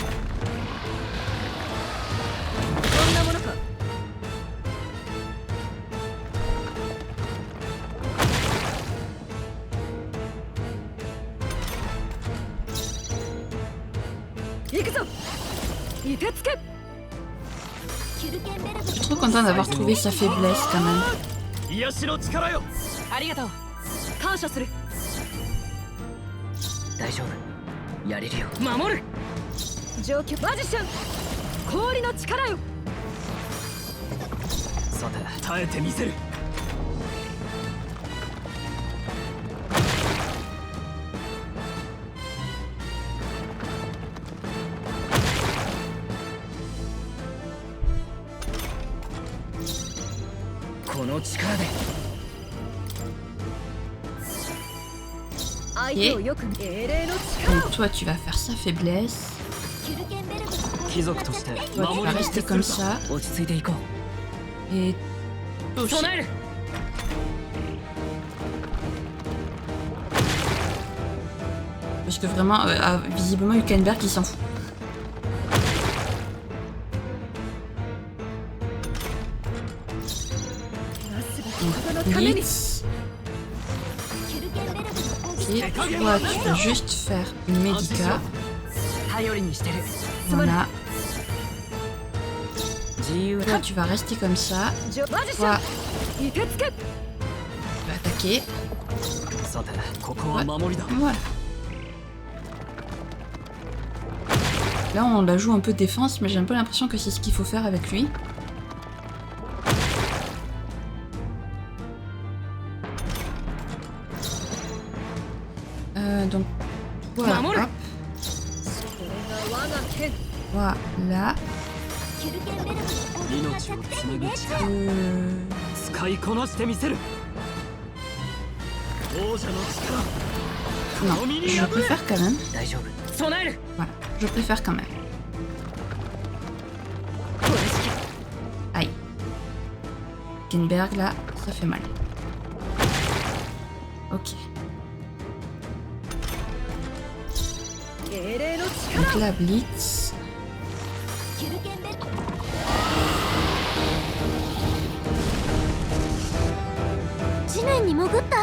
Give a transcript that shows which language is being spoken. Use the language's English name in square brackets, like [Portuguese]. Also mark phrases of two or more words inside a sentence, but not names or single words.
[Japanese] こんなものか。行くぞ。いてつけ。キュルケンベルグの [French] Je suis trop content d'avoir trouvé sa faiblesse quand même. [Japanese] 癒しの力よ。ありがとう。感謝する。大丈夫。やれるよ。守る。状況。マジシャン。氷の力よ。さて耐えてみせる。この力で。相手をよく見。英霊の力 [French] Donc toi, tu vas faire sa faiblesse. [Japanese] キュルケンベルグの攻撃貴族として [French] Toi, tu [Japanese] 守 [French] vas [Japanese] りに [French] rester comme ça. [Japanese] 落ち着いていこ [French] Et... [Japanese] う。 [French] aussi. [Japanese] 備える。 [French] Parce que vraiment, visiblement, Hülkenberg, il s'en fout. Blitz. [Japanese] キュルケンベルグの攻撃 [French] Et toi, tu vas juste faire une médica. [Japanese] 頼りにしてる。 [French] Voilà. [Japanese] 自由 [French] Toi, tu vas rester comme ça. [Japanese] マジシ [French] Toi, [Japanese] ャン。いてつけ。 [French] tu vas attaquer. [Japanese] さてここは守りだ。 [French] Voilà. Là, on la joue un peu défense, mais j'ai un peu l'impression que c'est ce qu'il faut faire avec lui. Donc, voilà. Mamoru. Hop, [Japanese] これが我が剣。 [French] voilà. [Japanese] キュルケンベルグの攻撃が命を弱つなぐ点に命中。力。 使いこなしてみせる。王者の力。 [French] Non, je préfère quand même. [Japanese] 大丈夫。備える。 [French] Voilà, je préfère quand même. Aïe. Hülkenberg, là, ça fait mal. Ok. [Japanese] 英霊の [French] Donc [Japanese] 力。 [French] là, Blitz. [Japanese] キュルケンベルグ地面に潜った。